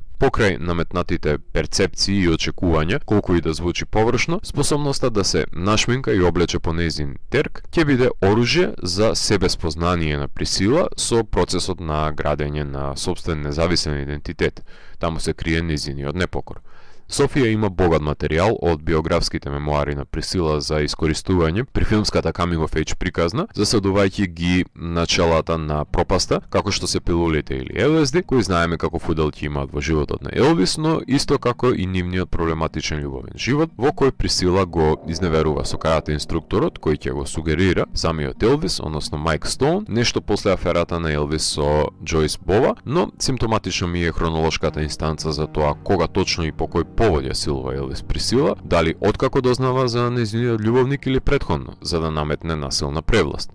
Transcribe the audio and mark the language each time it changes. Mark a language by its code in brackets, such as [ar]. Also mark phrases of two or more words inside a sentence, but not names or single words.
[mk] Покрај наметнатите перцепции и очекувања, колку и да звучи површно, способноста да се нашминка и облече по нејзин терк ќе биде оружје за себеспознание на Присила со процесот на градење на сопствен независен идентитет. Таму се крие нејзиниот непокор. Софија има богат материјал од биографските мемуари на Присила за искористување при филмската [en] coming of age [mk] приказна, засадувајќи ги началата на пропаста, како што се пилулите или ЛСД, кои знаеме каков удел ќе имаат во животот на Елвис, но исто како и нивниот проблематичен љубовен живот, во кој Присила го изневерува со карате инструкторот, кој ќе го сугерира самиот Елвис, односно Майк Стоун, нешто после аферата на Елвис со Джойс Бова, но симптоматично ми е хронолошката инстанца за тоа кога точно и по кој повод ја силува Елвис Присила, дали откако дознава за нејзиниот љубовник или претходно, за да наметне насилна превласт.